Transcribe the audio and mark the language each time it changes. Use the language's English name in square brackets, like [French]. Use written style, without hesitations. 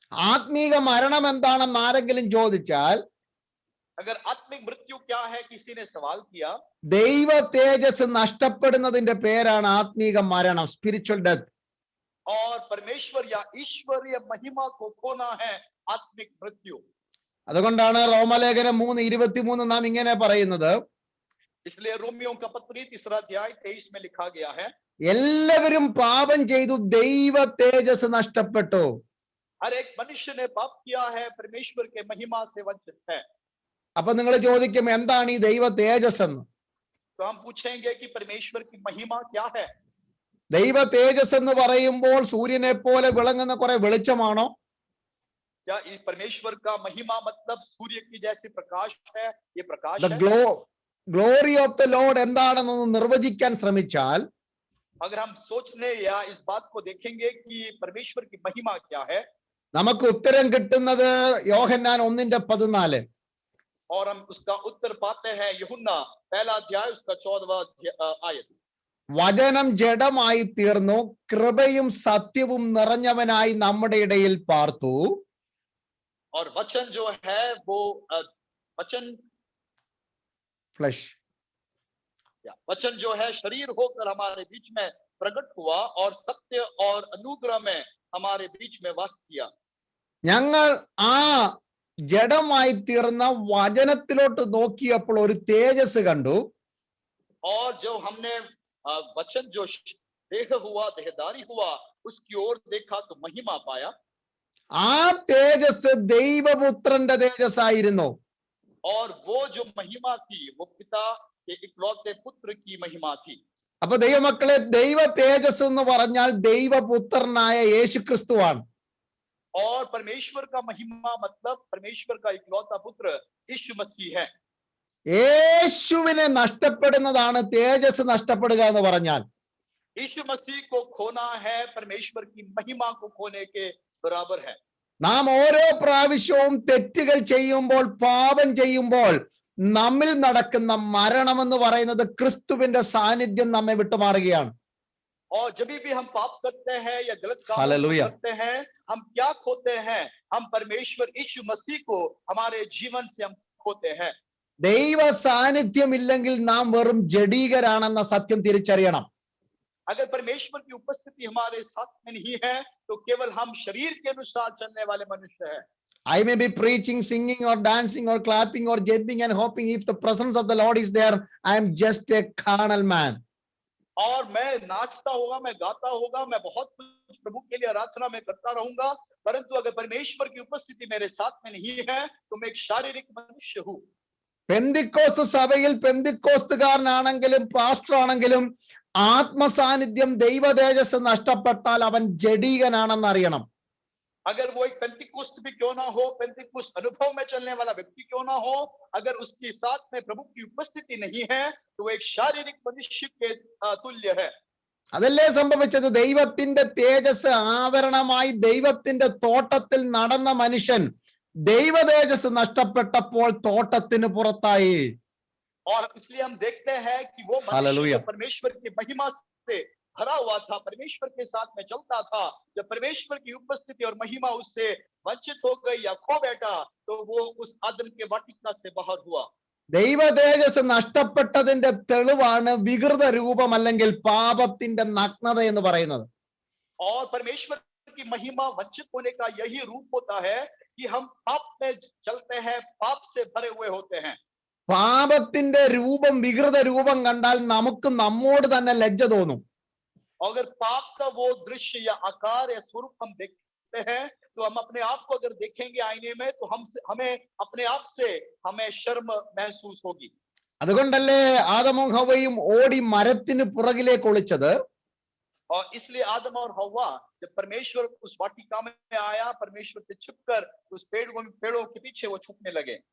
[Malayalam] ആത്മീക മരണം എന്താണെന്ന് ആരെങ്കിലും ചോദിച്ചാൽ, [Hindi] अगर आत्मिक मृत्यु क्या है किसी ने सवाल किया, [Malayalam] ദൈവ തേജസ് നഷ്ടപ്പെടുന്നതിന്റെ പേരാണ് ആത്മീക മരണം, സ്പിരിച്വൽ ഡെത്ത്. [Hindi] और परमेश्वर या ईश्वरीय महिमा को खोना है आत्मिक मृत्यु। [Malayalam] അതുകൊണ്ടാണ് റോമലേഖനം 3:23 നാം ഇങ്ങനെ പറയുന്നത്, [Hindi] इसलिए रोमियों का पत्री 3 अध्याय 23 में लिखा गया है, [Malayalam] എല്ലാവരും പാപം ചെയ്തു ദൈവ തേജസ് നഷ്ടപ്പെട്ടു. [Hindi] हर एक मनुष्य ने पाप किया है, परमेश्वर के महिमा से वंचित है। [Malayalam] അപ്പൊ നിങ്ങൾ ചോദിക്കും, എന്താണ് ഈ ദൈവ തേജസ് എന്ന്? [Hindi] तो हम पूछेंगे कि परमेश्वर की महिमा क्या है। [Malayalam] ദൈവ തേജസ് എന്ന് പറയുമ്പോൾ സൂര്യനെ പോലെ വിളങ്ങുന്ന കുറെ വെളിച്ചമാണോ? [Hindi] क्या इस परमेश्वर का महिमा मतलब सूर्य की जैसे प्रकाश है? ये प्रकाश ദ है। [English] glory of the Lord [Malayalam] എന്താണെന്നൊന്ന് നിർവചിക്കാൻ ശ്രമിച്ചാൽ [Hindi] अगर हम सोचने या इस बात को देखेंगे कि परमेश्वर की महिमा क्या है, [Malayalam] നമുക്ക് ഉത്തരം കിട്ടുന്നത് യോഹന്നാൻ 1:14. [Hindi] और हम उसका उत्तर पाते हैं यूहन्ना पहला अध्याय उसका 14वां आयत। [Malayalam] വചനം ജഡമായി തീർന്നു, കൃപയും സത്യവും നിറഞ്ഞവനായി നമ്മുടെ ഇടയിൽ പാർത്തു. [Hindi] और वचन जो है वो वचन ഫ്ലഷ് वचन जो है शरीर होकर हमारे बीच में प्रकट हुआ और सत्य और अनुग्रह में हमारे बीच में वास किया। [Malayalam] ഞങ്ങൾ ആ ജഡമായി തീർന്ന വചനത്തിലോട്ട് നോക്കിയപ്പോൾ ഒരു തേജസ് കണ്ടു. [Hindi] और जो हमने वचन जो देह हुआ, देहदारी हुआ, उसकी ओर देखा तो महिमा पाया। [Malayalam] ആ തേജസ് ദൈവപുത്രന്റെ തേജസ്സായിരുന്നു. [Hindi] और वो जो महिमा थी वो पिता के इकलौते पुत्र की महिमा थी। [Malayalam] അപ്പൊ ദൈവമക്കളെ, ദൈവ തേജസ് എന്ന് പറഞ്ഞാൽ ദൈവപുത്രനായ യേശുക്രിസ്തുവാണ്. [Hindi] और परमेश्वर का महिमा मतलब परमेश्वर का इकलौता पुत्र यीशु मसीह है। [Malayalam] യേശുവിനെ നഷ്ടപ്പെടുന്നതാണ് തേജസ് നഷ്ടപ്പെടുക എന്ന് പറഞ്ഞാൽ. [Hindi] यीशु मसीह को खोना है परमेश्वर की महिमा को खोने के बराबर है। [Malayalam] നാം ഓരോ പ്രാവശ്യവും തെറ്റുകൾ ചെയ്യുമ്പോൾ, പാപം ചെയ്യുമ്പോൾ നമ്മിൽ നടക്കുന്ന മരണം എന്ന് പറയുന്നത് ക്രിസ്തുവിന്റെ സാന്നിധ്യം നമ്മെ വിട്ടുമാറുകയാണ്. [Hindi] और जब भी हम पाप करते हैं या गलत काम हालेलुया। करते हैं, हम क्या खोते हैं? हम परमेश्वर यीशु मसीह को हमारे जीवन से हम खोते हैं। [Malayalam] ദൈവ സാന്നിധ്യം ഇല്ലെങ്കിൽ നാം വെറും ജഡീകരാണെന്ന സത്യം തിരിച്ചറിയണം. [Hindi] अगर परमेश्वर की उपस्थिति हमारे साथ में नहीं है तो केवल हम शरीर के अनुसार चलने वाले मनुष्य हैं। [English] I may be preaching, singing or dancing or clapping or jumping and hopping. If the presence of the Lord is there, I am just a carnal man. [Hindi] और मैं नाचता होगा, मैं गाता होगा, मैं बहुत कुछ प्रभु के लिए आराधना में करता रहूंगा, परंतु अगर परमेश्वर की उपस्थिति मेरे साथ में नहीं है तो मैं एक शारीरिक मनुष्य हूँ। [Malayalam] പെന്തിക്കോസ്ത് സഭയിൽ പെന്തിക്കോസ്തുകാരനാണെങ്കിലും പാസ്റ്റർ ആണെങ്കിലും ആത്മസാന്നിധ്യം ദൈവ തേജസ് നഷ്ടപ്പെട്ടാൽ അവൻ ജഡീകനാണെന്ന് അറിയണം. [Hindi] अगर वो एक पेंतिकोस्त भी क्यों ना हो, पेंतिकोस्त अनुभव में चलने वाला व्यक्ति क्यों ना हो, अगर उसके साथ में प्रभु की उपस्थिति नहीं है तो वो एक शारीरिक मनुष्य के तुल्य है। [Malayalam] അതല്ലേ സംഭവിച്ചത്? ദൈവത്തിന്റെ തേജസ് ആവരണമായി ദൈവത്തിന്റെ തോട്ടത്തിൽ നടന്ന മനുഷ്യൻ ദൈവ തേജസ് നഷ്ടപ്പെട്ടപ്പോൾ തോട്ടത്തിന് പുറത്തായി. [Hindi] और इसलिए हम देखते हैं कि वो मनुष्य परमेश्वर की महिमा से भरा हुआ था, परमेश्वर के साथ में चलता था, जब परमेश्वर की उपस्थिति और महिमा उससे वंचित हो गई या खो बैठा तो वो उस आदन के वाटिका से बाहर हुआ। [Malayalam] ദൈവ തേജസ് നഷ്ടപ്പെട്ടതിന്റെ തെളിവാണ് വികൃത രൂപം അല്ലെങ്കിൽ പാപത്തിന്റെ നഗ്നത എന്ന് പറയുന്നത്. [Hindi] और परमेश्वर की महिमा वंचित होने का यही रूप होता है कि हम पाप में चलते हैं, पाप से भरे हुए होते हैं। [Malayalam] പാപത്തിന്റെ രൂപം, വികൃത രൂപം കണ്ടാൽ നമുക്ക് നമ്മോട് തന്നെ ലജ്ജ തോന്നും. [Hindi] अगर पाप का वो दृश्य या आकार या स्वरूप हम देखते हैं तो हम अपने आप को अगर देखेंगे आईने में तो हमें अपने आप से हमें शर्म महसूस होगी। [Malayalam] അതുകൊണ്ടല്ലേ ആദമും ഹവ്വയും ഓടി മരത്തിന് പുറകിലേക്ക് ഒളിച്ചത്. [Hindi] और इसलिए आदम और हव्वा जब परमेश्वर उस वाटिका में आया, परमेश्वर से छिपकर उस पेड़ों के पीछे वो छुपने लगे।